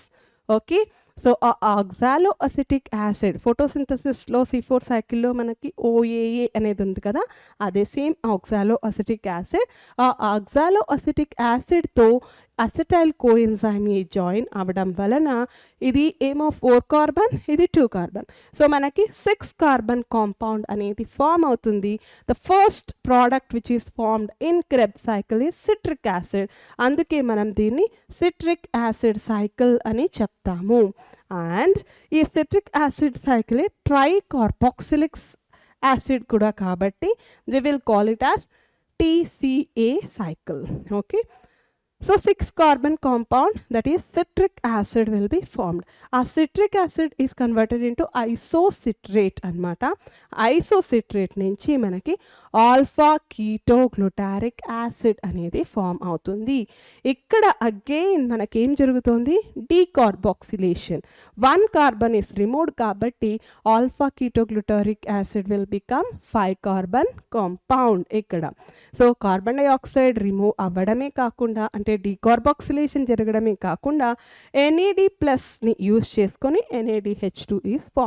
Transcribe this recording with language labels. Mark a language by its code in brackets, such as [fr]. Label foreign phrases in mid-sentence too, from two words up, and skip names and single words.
[te] ఓకే, సో ఆ [en] oxaloacetic acid [te] ఫోటోసింథసిస్లో C4 [en] సైకిల్లో [te] మనకి OAA అనేది ఉంది కదా, అదే సేమ్ [en] oxaloacetic acid. [te] ఆ [en] oxaloacetic acid acetyl coenzyme [te] జాయిన్ అవ్వడం వలన ఇది ఏమో 4 కార్బన్, ఇది 2 కార్బన్. సో మనకి [en] 6 carbon compound [te] అనేది ఫామ్ అవుతుంది. [en] the first product which is formed in Krebs cycle is citric acid. [te] అందుకే మనం దీన్ని [en] citric acid cycle [te] అని చెప్తాము. అండ్ ఈ [en] citric acid cycle tricarboxylic acid [te] కూడా కాబట్టి [en] we will call it as TCA cycle. Okay, so 6 carbon compound, that is citric acid, will be formed. A citric acid is converted into isocitrate [te] anamata. Isocitrate నుంచి మనకి [en] alpha ketoglutarate acid [te] అనేది ఫామ్ అవుతుంది. ఇక్కడ అగైన్ మనకి ఏం జరుగుతుంది, డీకార్బాక్సిలేషన్. [en] 1 carbon is removed [te] కాబట్టి [en] alpha ketoglutaric acid will become 5 carbon compound. [te] సో [en] carbon dioxide remove [te] అవ్వడమే కాకుండా, అంటే డీకార్బాక్సిలేషన్ జరగడమే కాకుండా [en] NAD plus use [te] చేసుకొని [en] NADH2 is form.